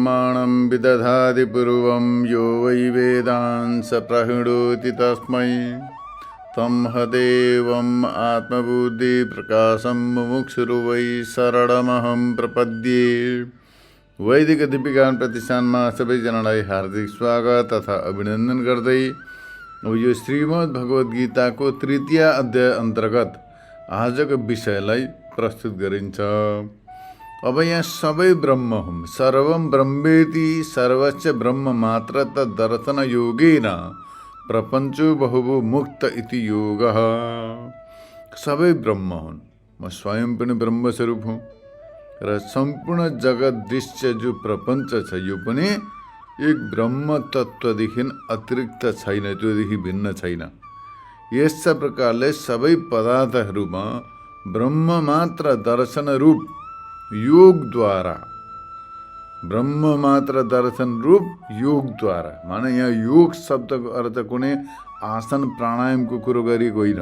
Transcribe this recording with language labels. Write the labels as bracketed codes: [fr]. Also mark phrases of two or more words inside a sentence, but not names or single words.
[sa] पुराणं विदधाति पूर्वं यो वै वेदान् स प्रहिणोति तस्मै तं हदेवम् आत्मबुद्धिप्रकाशं मुमुक्षुर्वै शरणमहं प्रपद्ये। [ne] वैदिक दीपिका प्रतिष्ठानमा सबैजनालाई हार्दिक स्वागत तथा अभिनन्दन गर्दै अब यो श्रीमद् भगवद गीताको तृतीय अध्याय अन्तर्गत आजको विषयलाई प्रस्तुत गरिन्छ। अब यहाँ सबै ब्रह्म हुन्, [sa] सर्वं ब्रह्मेति सर्वस्य ब्रह्म मात्र तद्दर्शन योगेन प्रपञ्चो बहुवो मुक्त इति योगः। [ne] सबै ब्रह्म हुन्, म स्वयं पनि ब्रह्म स्वरूप हुँ र सम्पूर्ण जगत दृश्य जो प्रपञ्च छ यो पनि एक ब्रह्म तत्त्वदेखि अतिरिक्त छैन, त्योदेखि भिन्न छैन। यस प्रकारले सबै पदार्थहरूमा ब्रह्म मात्र दर्शन रूप योगद्वारा, ब्रह्म मात्र दर्शन रूप योगद्वारा, माने यहाँ योग शब्दको अर्थ कुनै आसन प्राणायामको कुरो गरेको होइन।